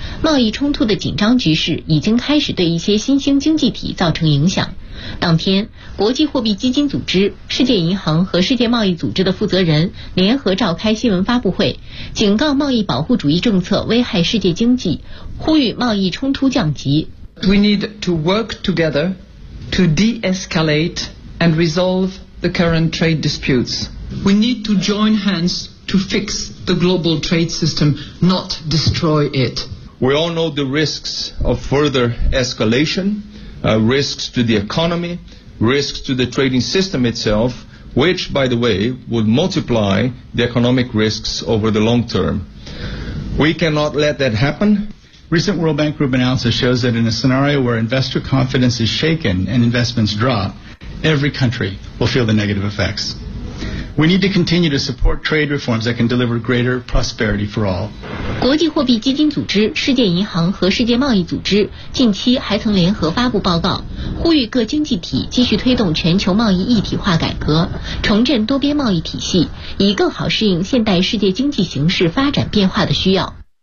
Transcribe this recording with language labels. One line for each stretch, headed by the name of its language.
Chinese: 贸易冲突的紧张局势已经开始对一些新兴经济体造成影响。当天，国际货币基金组织、世界银行和世界贸易组织的负责人联合召开新闻发布会，警告贸易保护主义政策危害世界经济，呼吁贸易冲突降级。
English: We need to work together to de-escalate and resolve the current trade disputes. We need to join hands to fix the global trade system, not destroy it. We all know the risks of further escalation. Risks to the economy, risks to the trading system itself, which, by the way, would multiply the economic risks over the long term. We cannot let that happen. Recent World Bank Group analysis shows that in a scenario where investor confidence is shaken and investments drop, every country will feel the negative effects. We need to continue to support trade reforms that can deliver greater prosperity for all.
Chinese: 国际货币基金组织、世界银行和世界贸易组织近期还曾联合发布报告，呼吁各经济体继续推动全球贸易一体化改革，重振多边贸易体系，以更好适应现代世界经济形势发展变化的需要。